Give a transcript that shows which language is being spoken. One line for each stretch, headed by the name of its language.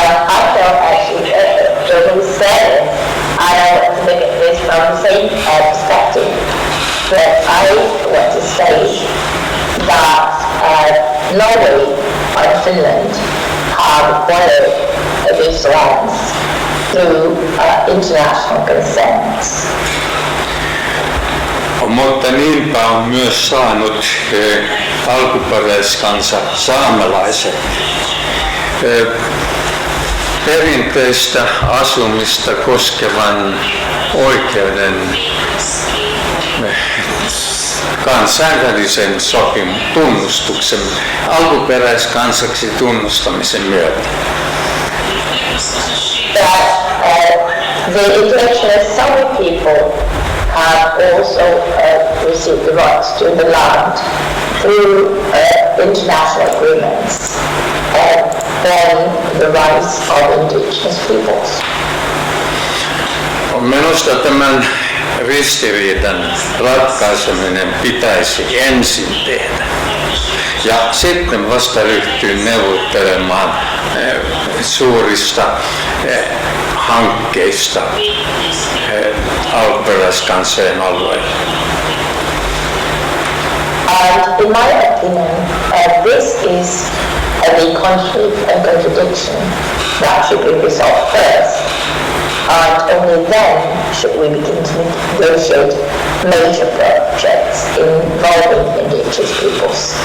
English: I felt actually when he said it, I want to look at this from the same perspective. But I want to say that Norway and Finland have acquired these lands through international consent.
Finnish: Mutta niinpä on myös saanut alkuperäiskansa saamelaiset perinteistä asumista koskevan oikeuden kansainvälisen tunnustuksen alkuperäiskansaksi tunnustamisen myötä.
English: The indigenous Sami people have also received the rights to the land through international agreements on the rights of indigenous peoples.
Finnish: Minusta tämän ristiriidan ratkaiseminen pitäisi ensin tehdä ja sitten vasta ryhtyä neuvottelemaan suurista hankkeista alkuperäiskansojen alueilla.
English: And in my opinion, this is the conflict and contradiction that should be resolved first. And only then should we begin to negotiate major projects involving indigenous peoples.